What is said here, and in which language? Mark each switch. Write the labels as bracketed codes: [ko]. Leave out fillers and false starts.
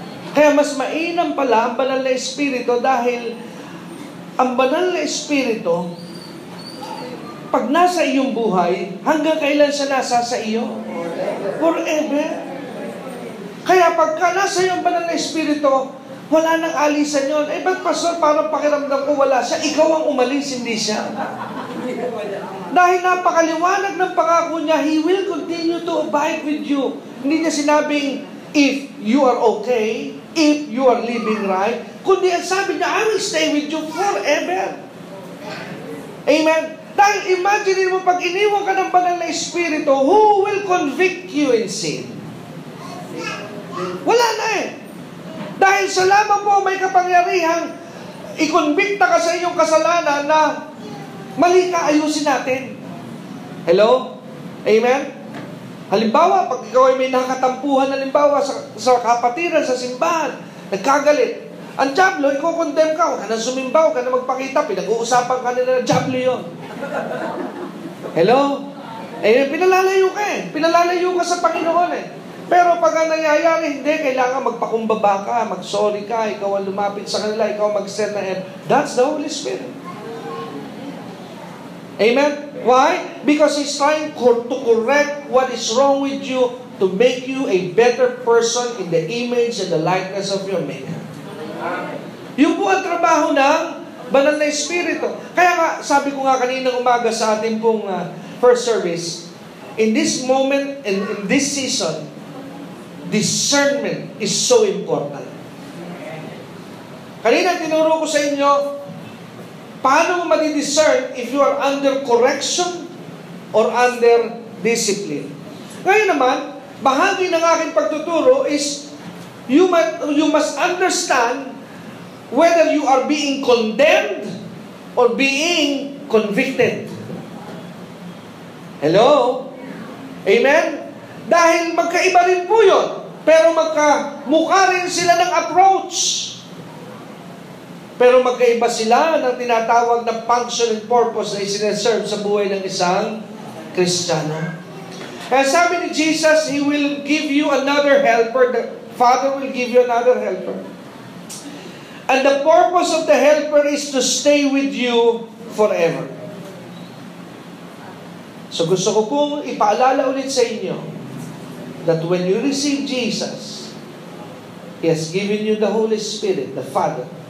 [tl] Kaya mas mainam pala ang banal na Espiritu dahil ang banal na Espiritu, pag nasa iyong buhay, hanggang kailan siya nasa sa iyo? [en] Forever. [tl] Kaya pagka nasa iyong banal na Espiritu, wala nang alisan yun. Ba't pastor, parang pakiramdam ko wala siya? Ikaw ang umalis, hindi siya. Dahil napakaliwanag ng pangako niya, [en] He will continue to abide with you. [tl] Hindi niya sinabing, [en] if you are okay, if you are living right, [tl] kundi ang sabi niya, [en] I will stay with you forever. [tl] Amen? Dahil imagine mo, pag iniwan ka ng banal na Espiritu, [en] who will convict you in sin? [tl] Wala na eh. Dahil sa lamang po may kapangyarihang ikonbikta ka sa iyong kasalanan na mali ka, ayusin natin. Hello? Amen? Halimbawa, pag ikaw ay may nakatampuhan, halimbawa sa kapatiran, sa simbahan, nagkagalit. Ang diablo, i-condemn ka, huwag ka na sumimbaw, huwag ka na magpakita, pinag-uusapan ka nila ng diablo yun. Hello? Pinalalayo ka eh. Pinalalayo ka sa Panginoon eh. Pero pag ang nangyayari, hindi, kailangan magpakumbaba ka, mag-sorry ka, ikaw ang lumapit sa kanila, ikaw mag-send na help. [en] That's the Holy Spirit. Amen? Why? Because He's trying to correct what is wrong with you to make you a better person in the image and the likeness of your Maker. [tl] Yung po ang trabaho ng banal na Espiritu. Kaya nga, sabi ko nga kaninang umaga sa ating pong [en] first service, in this moment, in this season, discernment is so important. [tl] Kanina tinuro ko sa inyo, paano mo madi-discern [en] if you are under correction or under discipline. [tl] Ngayon naman, bahagi ng aking pagtuturo [en] is you must understand whether you are being condemned or being convicted. [tl] Hello? Amen? Dahil magkaiba rin po yun. Pero magkamukha rin sila ng approach. Pero magkaiba sila ng tinatawag na [en] function and purpose [tl] na isineserve sa buhay ng isang Kristiyano. Kaya sabi ni [en] Jesus, He will give you another helper. The Father will give you another helper. And the purpose of the helper is to stay with you forever. [tl] So gusto ko pong ipaalala ulit sa inyo [en] that when you receive Jesus, He has given you the Holy Spirit, the Father,